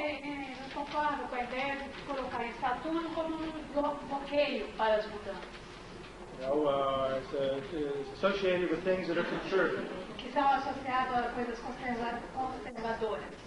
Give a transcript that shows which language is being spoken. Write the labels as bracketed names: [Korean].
[Portuguese] ele não concorda com a ideia de colocar em Saturno como bloqueio para as mudanças, [English] You know, it's associated with things that are conservative. [Portuguese] que são associados a coisas conservadoras.